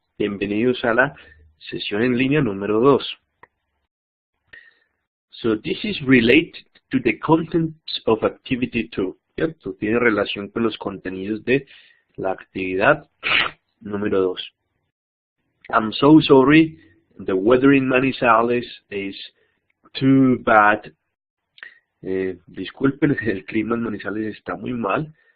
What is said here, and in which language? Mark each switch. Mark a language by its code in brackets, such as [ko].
[es] Bienvenidos a la sesión en línea número 2. [en] So this is related to the contents of activity 2. [es] ¿Cierto? Tiene relación con los contenidos de la actividad número 2. [en] I'm so sorry, the weather in Manizales is too bad. [es] Disculpen, el clima en Manizales está muy mal.